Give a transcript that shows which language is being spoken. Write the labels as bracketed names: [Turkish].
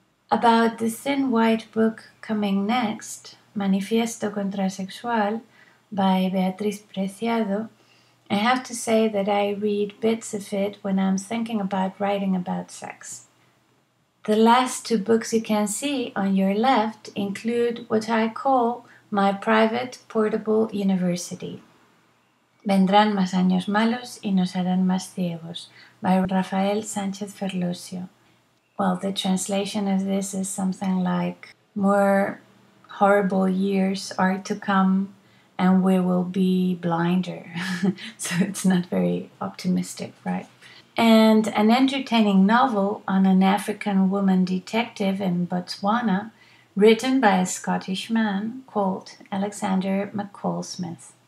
[English] About the thin white book coming next, Manifiesto Contrasexual by Beatriz Preciado, I have to say that I read bits of it when I'm thinking about writing about sex. The last two books you can see on your left include what I call my private portable university. [Spanish] Vendrán más años malos y nos harán más ciegos, by Rafael Sánchez Ferlosio. [English] Well, the translation of this is something like, more horrible years are to come and we will be blinder. So it's not very optimistic, right? And an entertaining novel on an African woman detective in Botswana, written by a Scottish man called Alexander McCall Smith.